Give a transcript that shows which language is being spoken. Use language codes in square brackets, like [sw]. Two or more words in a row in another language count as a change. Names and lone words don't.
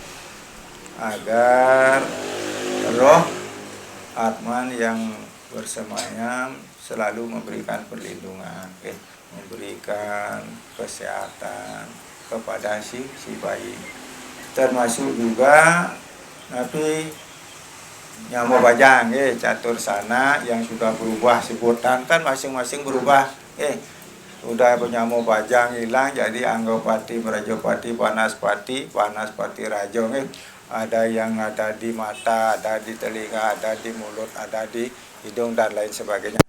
[id] agar roh Atman yang bersemayam selalu memberikan perlindungan memberikan kesehatan kepada si bayi termasuk juga Nyamo bajang catur sana yang sudah berubah sebutan kan masing-masing berubah udah penyamo bajang hilang jadi Anggapati, Merajapati, Panaspati Rajo ada yang ada di mata, ada di telinga, ada di mulut, ada di hidung dan lain sebagainya.